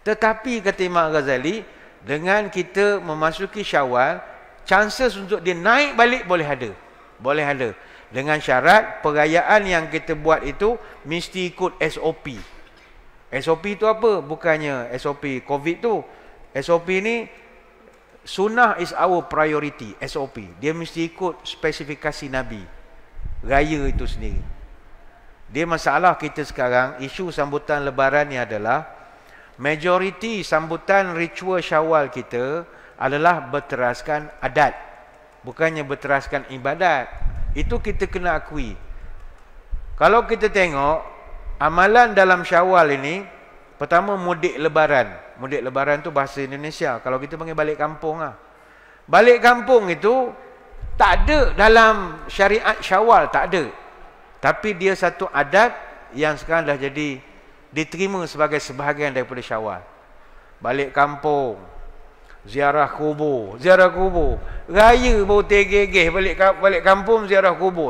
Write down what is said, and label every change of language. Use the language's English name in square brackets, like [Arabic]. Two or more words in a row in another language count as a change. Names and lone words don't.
[Malay] Tetapi kata Imam Ghazali, dengan kita memasuki Syawal, chances untuk dia naik balik boleh ada. Boleh ada. Dengan syarat perayaan yang kita buat itu mesti ikut SOP. SOP itu apa? Bukannya SOP COVID tu. SOP ni, [English] sunnah is our priority. [Malay] SOP. Dia mesti ikut spesifikasi Nabi. Raya itu sendiri. Dia masalah kita sekarang, isu sambutan lebaran ni adalah majoriti sambutan ritual Syawal kita adalah berteraskan adat, bukannya berteraskan ibadat. Itu kita kena akui. Kalau kita tengok amalan dalam Syawal ini, pertama mudik lebaran. Mudik lebaran tu bahasa Indonesia. Kalau kita panggil balik kampung lah. Balik kampung itu tak ada dalam syariat Syawal, tak ada. Tapi dia satu adat yang sekarang dah jadi diterima sebagai sebahagian daripada Syawal. Balik kampung, ziarah kubur, raya baru tegeh-geh balik kampung ziarah kubur.